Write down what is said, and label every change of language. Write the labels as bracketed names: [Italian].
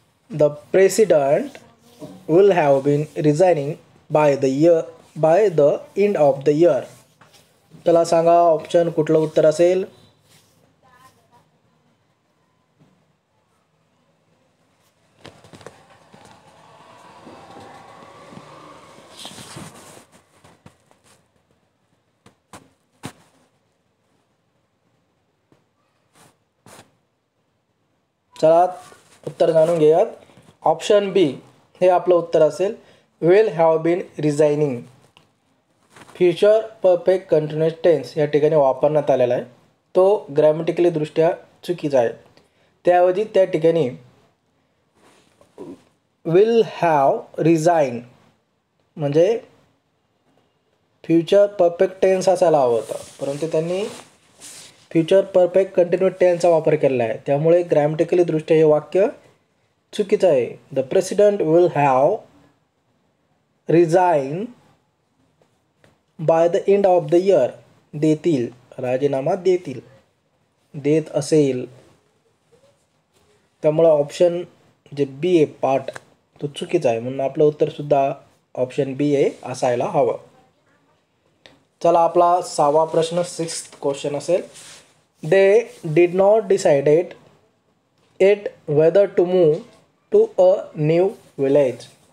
[English] The president will have been resigning by the end of the year. [Marathi] चला सांगा option कुठलं उत्तर असेल. चला उत्तर जाणून घेऊयात. ऑप्शन बी हे आपलं उत्तर असेल. Will have bin रिझायनिंग future perfect continuous tense या ठिकाणी वापरण्यात आलेला आहे. तो ग्रॅमॅटिकली दृष्ट्या चुकीचा आहे. त्याऐवजी त्या ठिकाणी विल हॅव रिझाईन म्हणजे फ्युचर परफेक्ट टेन्स असायला हवं होतं, परंतु त्यांनी फ्युचर परफेक्ट कंटिन्युअस टेन्सचा वापर केलेला आहे. त्यामुळे ग्रॅमॅटिकली दृष्ट्या हे वाक्य चुकीचं आहे. [English] The president will have resign by the end of the year. [Marathi] देतील, राजीनामा देतील, देत असेल. त्यामुळं ऑप्शन जे बी आहे पार्ट तो चुकीचा आहे, म्हणून आपलं उत्तरसुद्धा ऑप्शन बी आहे असायला हवं. चला आपला 6वा प्रश्न 6th क्वेश्चन असेल. [English] They did not decided at whether to move to a new village.